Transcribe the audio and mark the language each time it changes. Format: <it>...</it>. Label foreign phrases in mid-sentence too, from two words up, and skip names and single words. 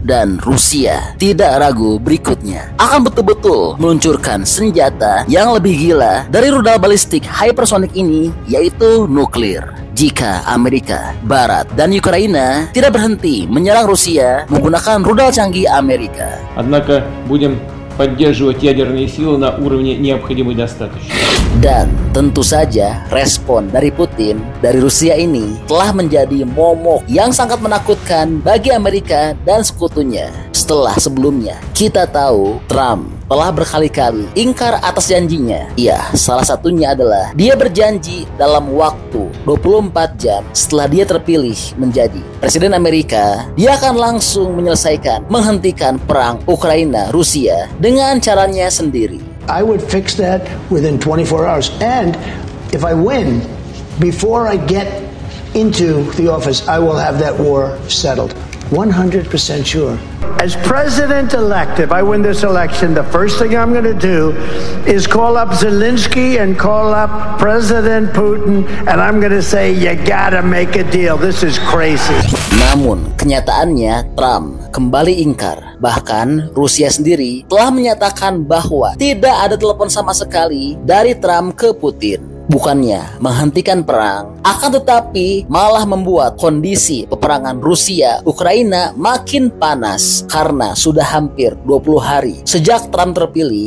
<id>Dan Rusia tidak ragu berikutnya akan betul-betul meluncurkan senjata yang lebih gila dari rudal balistik hypersonic ini, yaitu nuklir. Jika Amerika, Barat, dan Ukraina tidak berhenti menyerang Rusia menggunakan rudal canggih Amerika.</id> <ru>Однако будем поддерживать ядерные силы на уровне необходимой достаточности.</ru> <id>Dan tentu saja respon dari Putin, dari Rusia ini telah menjadi momok yang sangat menakutkan bagi Amerika dan sekutunya. Setelah sebelumnya kita tahu Trump telah berkali-kali ingkar atas janjinya. Ya, salah satunya adalah dia berjanji dalam waktu 24 jam setelah dia terpilih menjadi Presiden Amerika, dia akan langsung menyelesaikan, menghentikan perang Ukraina-Rusia dengan caranya sendiri.</id> <en>I would fix that within 24 hours. And if I win, before I get into the office, I will have that war settled. 100% sure. As president-elect, if I win this election, the first thing I'm going to do is call up Zelensky and call up President Putin, and I'm going to say, you gotta make a deal. This is crazy.</en> <id>Namun, kenyataannya Trump kembali ingkar. Bahkan, Rusia sendiri telah menyatakan bahwa tidak ada telepon sama sekali dari Trump ke Putin. Bukannya menghentikan perang, akan tetapi malah membuat kondisi peperangan Rusia-Ukraina makin panas karena sudah hampir 20 hari sejak Trump terpilih.</id>